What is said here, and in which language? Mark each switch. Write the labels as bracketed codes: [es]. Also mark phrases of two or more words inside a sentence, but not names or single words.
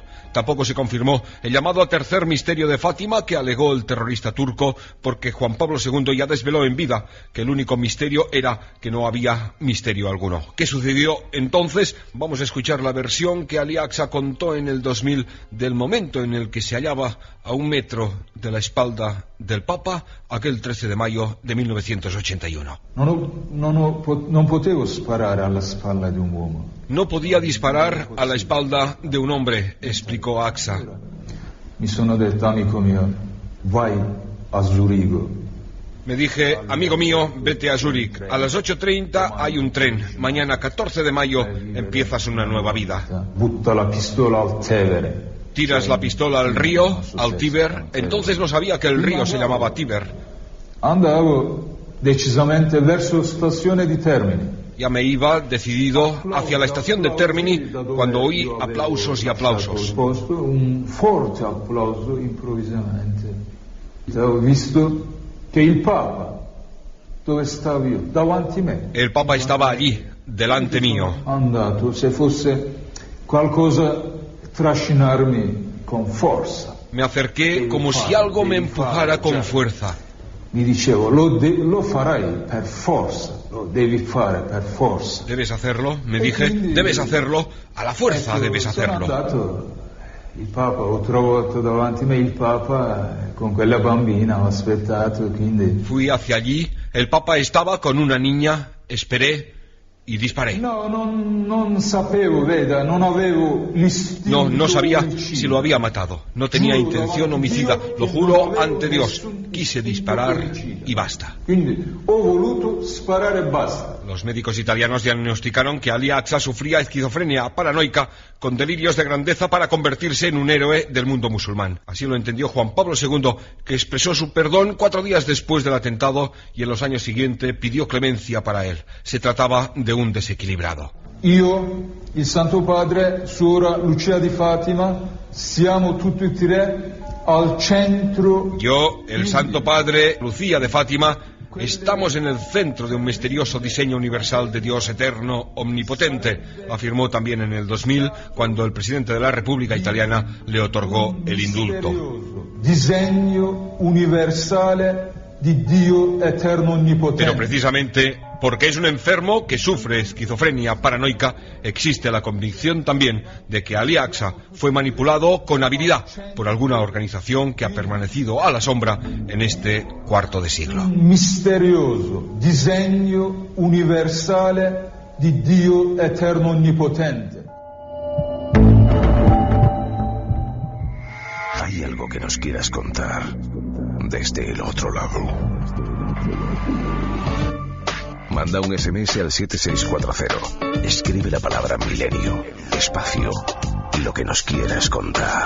[es] Tampoco se confirmó el llamado tercer misterio de Fátima que alegó el terrorista turco, porque Juan Pablo II ya desveló en vida que el único misterio era que no había misterio alguno. ¿Qué sucedió entonces? Vamos a escuchar la versión que Ali Aqsa contó en el 2000 del momento en el que se hallaba a 1 metro de la espalda del Papa aquel 13 de mayo de 1981. [it] Non potevo sparare alla spalla di un uomo. [es] No podía disparar a la espalda de un hombre, explicó Aqsa. [it] Mi sono detto, amico mio, vai a Zurigo. [es] Me dije, amigo mío, vete a Zúrich. A las 8:30 hay un tren. Mañana, 14 de mayo, empiezas una nueva vida. [it] Butta la pistola al Tevere. [es] Tiras la pistola al río, al Tíber. Entonces no sabía que el río se llamaba Tíber. [it] Andavo decisamente verso stazione di Termini. [es] Ya me iba decidido hacia la estación de Termini cuando oí aplausos y aplausos. [it] Un forte applauso improvvisamente. Ho visto che il Papa, dove stavo io, davanti me. [es] El Papa estaba allí, delante mío. [it] Andato, se fosse qualcosa trascinarmi con forza. [es] Me acerqué como si algo me empujara con fuerza. [it] Mi dicevo, lo farai per forza, lo devi fare per forza. [es] Debes hacerlo, me dije, debes hacerlo, a la fuerza debes hacerlo. [it] Il Papa, ho trovato davanti me il Papa con quella bambina, ho aspettato, quindi... [es] Fui hacia allí, el Papa estaba con una niña, esperé y disparé. [it] Non sapevo, veda, non avevo l'istinto. [es] No sabía si lo había matado. No tenía intención homicida. Lo juro ante Dios. Quise disparar y basta. [it] Quindi ho voluto sparare e basta. [es] Los médicos italianos diagnosticaron que Ali Aqsa sufría esquizofrenia paranoica con delirios de grandeza para convertirse en un héroe del mundo musulmán. Así lo entendió Juan Pablo II, que expresó su perdón 4 días después del atentado y en los años siguientes pidió clemencia para él. Se trataba de un desequilibrado. [it] Io, il Santo Padre, Suora Lucia di Fatima, siamo tutti e tre al centro. [es] Yo, el Santo Padre, Lucía de Fátima, estamos en el centro de un misterioso diseño universal de Dios eterno, omnipotente, afirmó también en el 2000, cuando el presidente de la República Italiana le otorgó el indulto. [it] Diseño universale di Dio eterno omnipotente. [es] Pero precisamente porque es un enfermo que sufre esquizofrenia paranoica, existe la convicción también de que Ali Aqsa fue manipulado con habilidad por alguna organización que ha permanecido a la sombra en este cuarto de siglo. [it] Misterioso disegno universale di Dio eterno omnipotente. [es] ¿Hay algo que nos quieras contar desde el otro lado? Manda un SMS al 7640. Escribe la palabra milenio, espacio y lo que nos quieras contar.